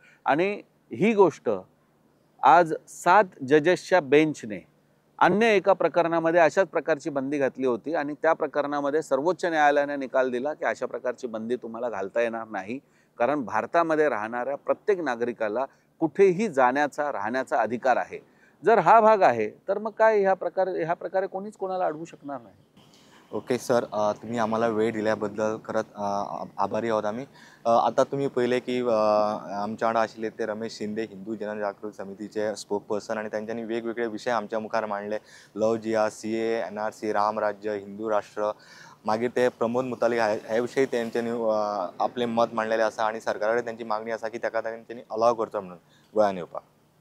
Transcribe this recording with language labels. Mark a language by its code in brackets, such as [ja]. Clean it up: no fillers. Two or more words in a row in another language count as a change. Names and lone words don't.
[mr] आणि ही गोष्ट आज 7 जजेसच्या बेंचने अन्य एका प्रकरणामध्ये अशाच प्रकारची बंदी घातली होती आणि त्या प्रकरणामध्ये सर्वोच्च न्यायालयाने निकाल दिला की अशा प्रकारची बंदी तुम्हाला घालता येणार नाही, कारण भारतामध्ये राहणाऱ्या प्रत्येक नागरिकाला कुठेही जाण्याचा, राहण्याचा अधिकार आहे. जर हा भाग आहे, तर मग काय ह्या प्रकारे कोणीच कोणाला अडवू शकणार नाही. [en] OK sir, [mr] तुम्ही आम्हाला वेळ दिल्याबद्दल खरंच आभारी आहोत आम्ही. [kok] आता तुम्ही पहिले की आमच्या वांगडा आशिल्ले ते रमेश शिंदे हिंदू जनजागृती समितीचे स्पोकपर्सन आणि त्यांच्यानी वेगवेगळे विषय आमच्या मुखार मांडले. लव जिहाद, CAA, NRC, रामराज्य, हिंदू राष्ट्र. मागीर ते प्रमोद मुतालिक हे विशयी तेंच्यांनी आपले मत मांडलेलें आसा आणि सरकारा कडेन त्यांची मागणी आसा की ताका तेंच्यांनी अलाव करचो म्हणून गोंयांत येवपाक.